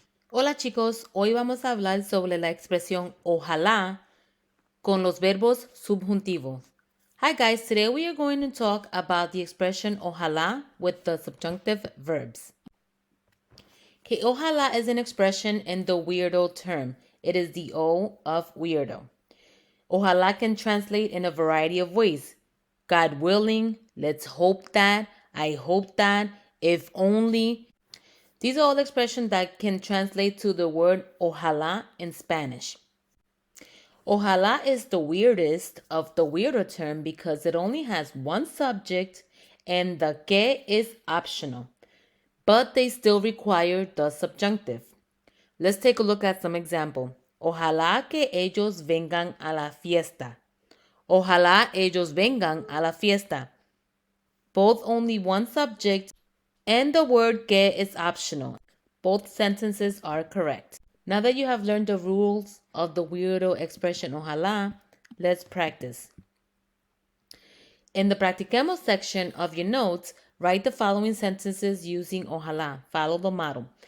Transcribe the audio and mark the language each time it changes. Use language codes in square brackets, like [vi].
[es] Hola chicos, hoy vamos a hablar sobre la expresión ojalá con los verbos subjuntivos. [en] Hi guys, today we are going to talk about the expression ojalá with the subjunctive verbs. Okay, ojalá is an expression in the weirdo term. It is the O of weirdo. Ojalá can translate in a variety of ways. God willing, let's hope that, I hope that, if only. These are all expressions that can translate to the word ojalá in Spanish. Ojalá is the weirdest of the weirder term because it only has one subject and the que is optional, but they still require the subjunctive. Let's take a look at some example. [es] Ojalá que ellos vengan a la fiesta. Ojalá ellos vengan a la fiesta. [en] Both only one subject and the word que is optional. Both sentences are correct. Now that you have learned the rules of the weirdo expression ojalá, let's practice. In the practicemos section of your notes, write the following sentences using ojalá. Follow the model.